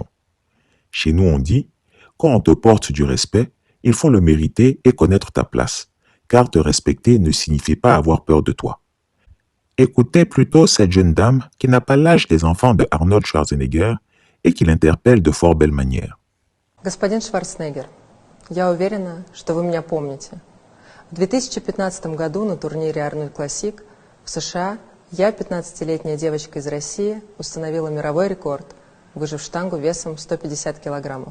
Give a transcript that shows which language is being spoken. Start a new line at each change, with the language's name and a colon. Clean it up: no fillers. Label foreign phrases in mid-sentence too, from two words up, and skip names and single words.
French: Chez nous, on dit, quand on te porte du respect, il faut le mériter et connaître ta place, car te respecter ne signifie pas avoir peur de toi. Écoutez plutôt cette jeune dame qui n'a pas l'âge des enfants de Arnold Schwarzenegger et qui l'interpelle de fort belle manière.
Russian: Господин Шварценеггер, я уверена, что вы меня помните. В 2015 году на турнире Arnold Classic в США я, 15-летняя девочка из России, установила мировой рекорд, выжив штангу весом 150 килограммов.